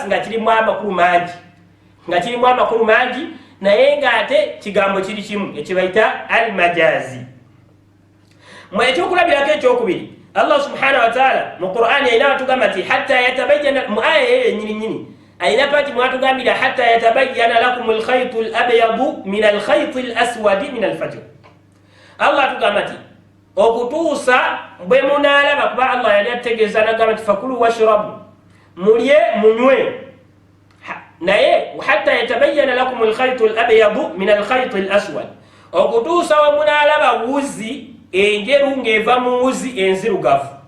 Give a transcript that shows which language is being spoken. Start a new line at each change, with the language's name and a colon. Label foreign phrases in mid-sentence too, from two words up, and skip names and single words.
Ganda: nga kirimu amakulu mangi naye ng'ate kigambo kiri kimu ekibayita almajazi ekyokulabirako ekyokubiri Allah
Arabic: سبحانه وتعالى
Ganda: mu Qur'ani ayina atugamba nti
Arabic: حتى يتبين
Ganda: mu aya eyo nyini ayina pati mwatugambira
Arabic: حتى يتبين لكم الخيط الأبيض من الخيط الأسود من الفجر
Ganda: Allah atugamba nti okutuusa bwe munaalaba kuba Allah yali ategeeza nagamba nti
Arabic: فكلوا واشربوا
Ganda: mulye munywe naye
Arabic: حتى يتبين لكم الخيط الأبيض من الخيط الأسود
Ganda: okutuusa we munaalaba wuzi enjeru ng'eva mu wuzi enzirugavu